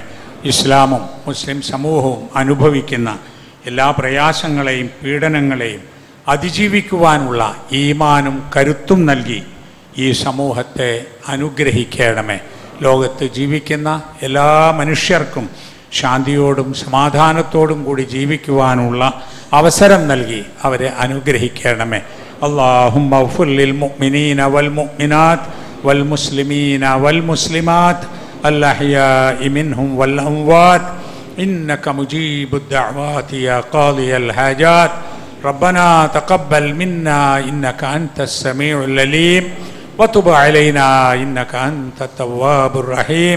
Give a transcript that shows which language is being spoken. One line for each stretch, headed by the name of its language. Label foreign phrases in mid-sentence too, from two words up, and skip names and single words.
Malayalam: ഇസ്ലാമും മുസ്ലിം സമൂഹവും അനുഭവിക്കുന്ന എല്ലാ പ്രയാസങ്ങളെയും പീഡനങ്ങളെയും അതിജീവിക്കുവാനുള്ള ഈമാനും കരുത്തും നൽകി ഈ സമൂഹത്തെ അനുഗ്രഹിക്കണമേ. ലോകത്ത് ജീവിക്കുന്ന എല്ലാ മനുഷ്യർക്കും ശാന്തിയോടും സമാധാനത്തോടും കൂടി ജീവിക്കുവാനുള്ള അവസരം നൽകി അവരെ അനുഗ്രഹിക്കണമേ.
Arabic: اللهم اغفر للمؤمنين والمؤمنات والمسلمين والمسلمات الأحياء منهم والأموات إنك مجيب الدعوات يا قاضي الحاجات. ربنا تقبل منا إنك أنت السميع العليم وتب علينا إنك أنت التواب الرحيم.